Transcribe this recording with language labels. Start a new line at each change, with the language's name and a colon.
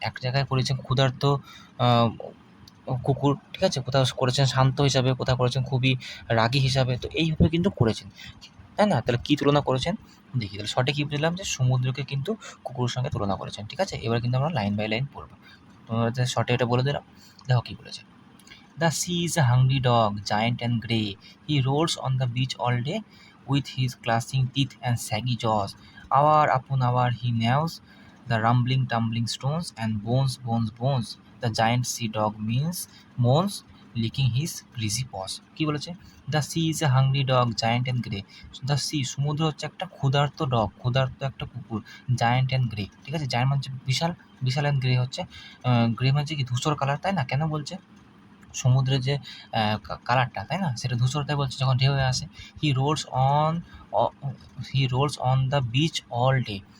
Bangla: এক জায়গায় করেছেন ক্ষুধার্ত আ কুকুর, ঠিক আছে? কোথাও করেছেন শান্ত হিসাবে, কোথাও করেছেন খুবই রাগী হিসাবে। তো এইভাবে কিন্তু করেছেন, তাই না? তাহলে কী তুলনা করেছেন? দেখি, তাহলে শর্টে কী বুঝলাম, যে সমুদ্রকে কিন্তু কুকুরের সঙ্গে তুলনা করেছেন। ঠিক আছে? এবার কিন্তু আমরা লাইন বাই লাইন পড়ব। তোমাদের শর্টে এটা বলে দিলাম। দেখো কী বলেছে।
English: The sea is a hungry dog, giant and grey. He rolls on the beach all day with his clashing teeth and saggy jaws. Hour upon hour he gnaws the rumbling, tumbling stones and bones, bones, bones. The giant sea dog moans, licking his greasy paws.
Bangla: কি বলেছে?
English: The sea is a hungry dog, giant and grey. The sea,
Bangla: সমুদ্র হচ্ছে একটা ক্ষুধার্ত dog, ক্ষুধার্ত একটা কুকুর,
English: giant and grey।
Bangla: ঠিক আছে? giant মানে হচ্ছে বিশাল, বিশাল
English: and grey
Bangla: হচ্ছে গ্রে মানে হচ্ছে কি ধূসর কালার, তাই না? কেন বলছে? সমুদ্রের যে কালারটা, তাই না? সেটা ধূসর, তাই বলছে যখন ঢেউ হয়ে আসে।
English: He rolls on uh he rolls on the beach all day.